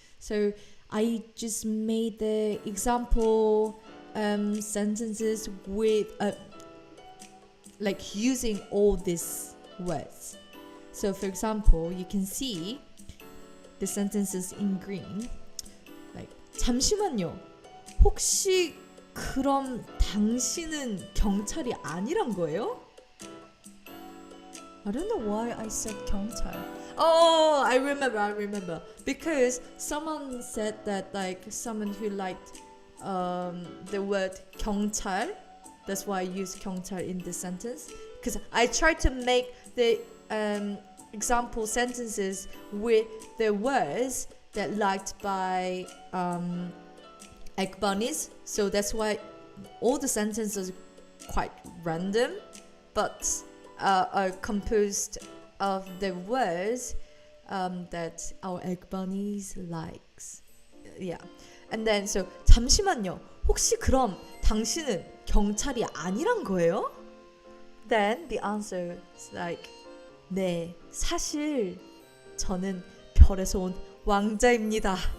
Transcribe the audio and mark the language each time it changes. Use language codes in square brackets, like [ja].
[en] So I just made the example sentences with like using all these words. So for example, you can see the sentences in green. Like 잠시만요. [ko] 혹시 그럼 당신은 경찰이 아니란 거예요? [en] I don't know why I said 경찰. Oh, I remember. Because someone said that, like, someone who liked the word 경찰. That's why I used 경찰 in this sentence. Because I tried to make the example sentences with the words that liked by Eggbun. So that's why all the sentences are quite random, but are composed of the words that our Eggbun likes. Yeah. And then so 잠시만요. [ko] 혹시 그럼 당신은 경찰이 아니란 거예요? [en] Then the answer is like [ko] 네, 사실 저는 별에서 온 왕자입니다.